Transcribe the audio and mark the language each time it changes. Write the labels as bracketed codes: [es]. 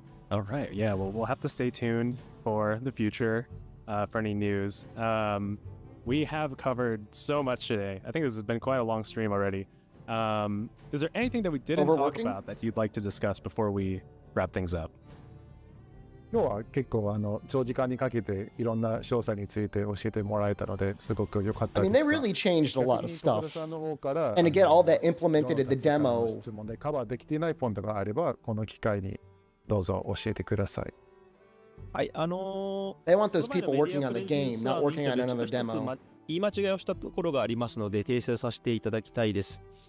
[en] All right. Yeah. Well, we'll have to stay tuned for the future for any news. We have covered so much today. I think this has been quite a long stream already. Is there anything that we didn't talk about that you'd like to discuss before we wrap things up? [ja] 今日は結構長時間にかけていろんな詳細について教えてもらえたのですごく良かったです。 [en] I mean, they really changed a lot of stuff. And to get all that implemented in the demo. [ja] 質問でカバーできていないポイントがあればこの機会にどうぞ教えてください。はい、 [en] They want those people working on the game, not working on another demo. [ja] 言い間違いをしたところがありますので訂正させていただきたいです。